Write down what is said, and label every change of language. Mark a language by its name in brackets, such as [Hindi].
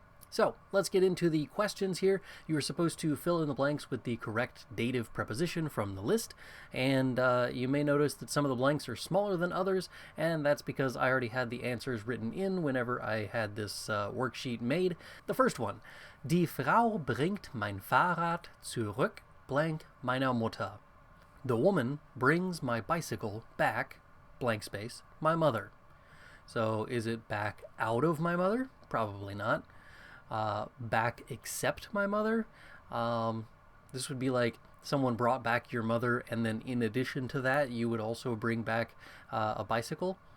[English] So let's get into the questions here. You are supposed to fill in the blanks with the correct dative preposition from the list, and you may notice that some of the blanks are smaller than others, and that's because I already had the answers written in whenever I had this worksheet made. The first one, [German] Die Frau bringt mein Fahrrad zurück, blank meiner Mutter. [English] The woman brings my bicycle back, blank space, my mother. So is it back out of my mother? Probably not. Back except my mother. This would be like someone brought back your mother, and then in addition to that, you would also bring back a bicycle.